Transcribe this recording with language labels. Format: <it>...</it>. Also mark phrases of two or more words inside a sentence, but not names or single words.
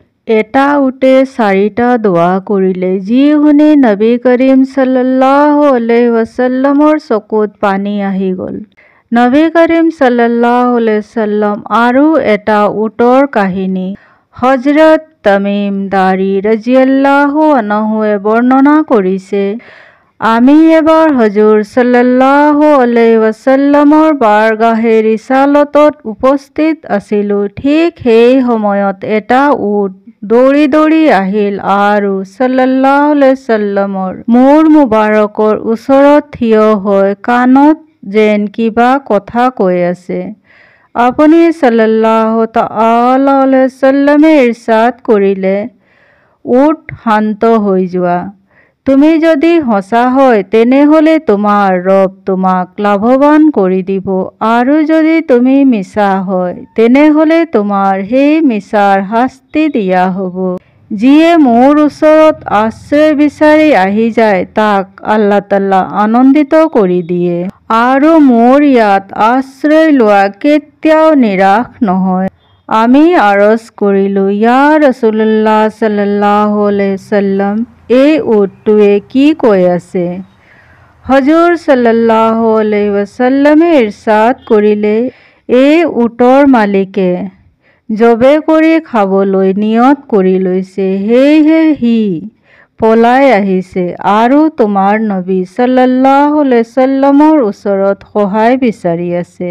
<as>এটা উটে 4টা দোৱা কৰিলে, যি শুনি নবী কৰিম</as> <ar>صلى الله عليه وسلم</ar> <as>চকুত পানী আহি গ'ল। নবী কৰিম</as> <ar>صلى الله عليه وسلم</ar> <as>আৰু এটা উটৰ কাহিনী হযৰত তামিম দাৰী</as> <ar>رضي الله عنه</ar> <as>বৰ্ণনা কৰিছে। আমি এবাৰ হজুৰ</as> <ar>صلى الله عليه وسلم</ar> <as>বাৰগাহে ৰিসালতত উপস্থিত আছিলোঁ। ঠিক সেই সময়ত এটা উট দৌৰি দৌৰি আহিল আৰু</as> <ar>صلى الله عليه وسلم</ar> <as>মূৰ মুবাৰকৰ ওচৰত থিয় হৈ কাণত যেন কিবা কথা কৈ আছে। আপুনি</as> <ar>صلى الله تعالى عليه وسلم</ar> <as>ইৰশাদ কৰিলে, উট শান্ত হৈ যোৱা। তুমি যদি সঁচা হয় তেনেহলে তোমাৰ ৰব তোমাক লাভৱান কৰি দিব, আৰু যদি তুমি মিছা হয় তেনেহলে তোমাৰ সেই মিছাৰ শাস্তি দিয়া হ'ব। যিয়ে মোৰ ওচৰত আশ্ৰয় বিচাৰি আহি যায় তাক</as> <ar>الله تعالى</ar> <as>আনন্দিত কৰি দিয়ে, আৰু মোৰ ইয়াত আশ্ৰয় লোৱা কেতিয়াও নিৰাশ নহয়। আমি আৰজ কৰিলোঁ,</as> <ar>يا رسول الله صلى الله عليه وسلم,</ar> <as>এই উটটোৱে কি কৈ আছে? হজুৰ</as> <ar>صلى الله عليه وسلم</ar> <as>ইৰশাদ কৰিলে, এই উটৰ মালিকে জবে কৰি খাবলৈ নিয়ত কৰি লৈছে, সেয়েহে সি পলাই আহিছে আৰু তোমাৰ নবী</as> <ar>صلى الله عليه وسلم</ar> <as>ওচৰত সহায় বিচাৰি আছে।</as>